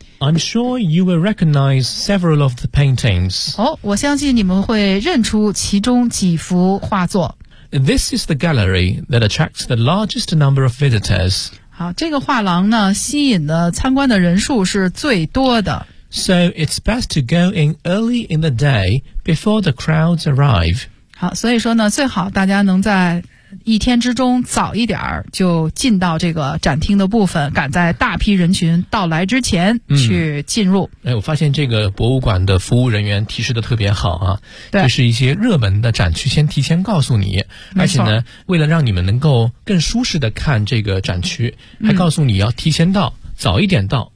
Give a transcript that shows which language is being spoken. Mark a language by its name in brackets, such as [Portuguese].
[English] I'm sure you will recognize several of the paintings. [Chinese] 哦，我相信你们会认出其中几幅画作。 [English] This is the gallery that attracts the largest number of visitors. [Chinese] 好，这个画廊呢，吸引的参观的人数是最多的。 [English] So it's best to go in early in the day before the crowds arrive. [Chinese] 好，所以说呢，最好大家能在一天之中早一点儿就进到这个展厅的部分，赶在大批人群到来之前去进入。哎，我发现这个博物馆的服务人员提示的特别好啊，对，就是一些热门的展区先提前告诉你，而且呢，为了让你们能够更舒适的看这个展区，还告诉你要提前到，早一点到，